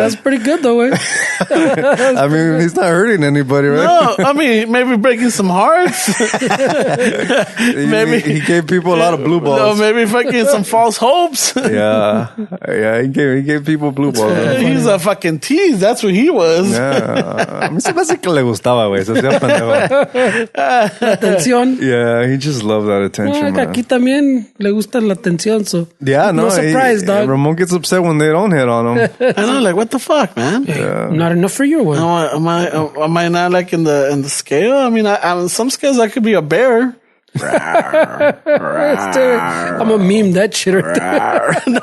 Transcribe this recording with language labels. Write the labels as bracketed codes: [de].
[en] That's pretty good, though, eh? I mean, he's not hurting anybody, right? No, I mean, maybe breaking some hearts. Maybe he gave people a lot of blue balls. No, maybe fucking some false hopes. Yeah, he gave people blue balls. He's a fucking tease. That's what he was. [es] Yeah, a mí se me hace que le gustaba, güey. Se hacía pendejo. Atención. [en] Yeah, he just loved that attention, man. [es] Aquí también le gusta la atención, so [en] Yeah, no surprise, dog. Ramon gets upset when they don't hit on him. I know, like, what the fuck, man? Not enough for you, one. Am I not like in the scale? I mean, on some scales I could be a bear. I'm gonna meme that shit right there.